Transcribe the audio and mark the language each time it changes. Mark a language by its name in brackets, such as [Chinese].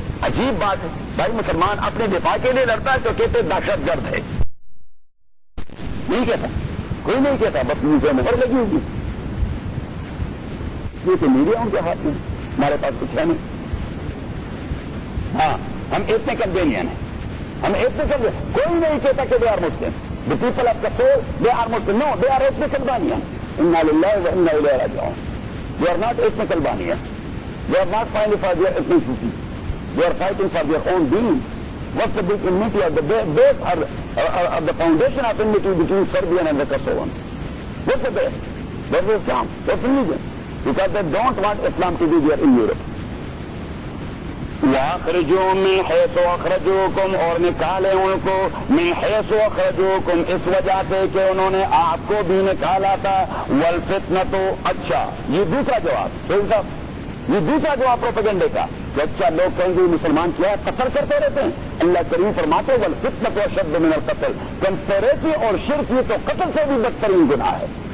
[Urdu] عجیب بات ہے بھائی, مسلمان اپنے دفاع کے لیے لڑتا ہے تو کہتے دہشت گرد ہے, نہیں کہتا, کوئی نہیں کہتا, بس منہ پہ مہر لگی ہوگی کیونکہ میڈیا ان کے ہاتھ میں, ہمارے پاس کچھ ہے نہیں. ہاں ہم اتنے کنوینئن ہیں, ہم اتنے کنوینئن, کوئی نہیں کہتا کہ [English] They are Muslim, the people of Kasol, they are Muslim. No, they are ethnic Albanian. [Arabic] Inna lillahi wa inna ilayhi raji'un. [English] They are not ethnic Albanian. They are not fighting for their ethnicity. They are fighting for their own being. What's the big enmity of the base or the foundation of enmity between Serbian and the Kosovan? What's the base? That's Islam. That's religion. Because they don't want Islam to be there in Europe. [Arabic] وَأَخْرِجُوهُمْ مِنْ حَيْثُ أَخْرَجُوكُمْ, [Urdu] اور نکالے ان کو, [Arabic] مِنْ حَيْثُ أَخْرَجُوكُمْ, [Urdu] اس وجہ سے کہ انہوں نے آپ کو بھی نکالا تھا. [Arabic] وَالْفِتْنَةُ, [Urdu] اچھا یہ دوسرا جواب, صاحب یہ دوسرا جواب پروپیگنڈے کا, کہ اچھا لوگ کہیں گے مسلمان کیا قتل کرتے رہتے ہیں, اللہ کریم فرماتے ہیں [Arabic] وَالْفِتْنَةُ أَشَدُّ مِنَ الْقَتْلِ, [Urdu] کنسپریسی اور شرک یہ تو قتل سے بھی بدترین گناہ ہے.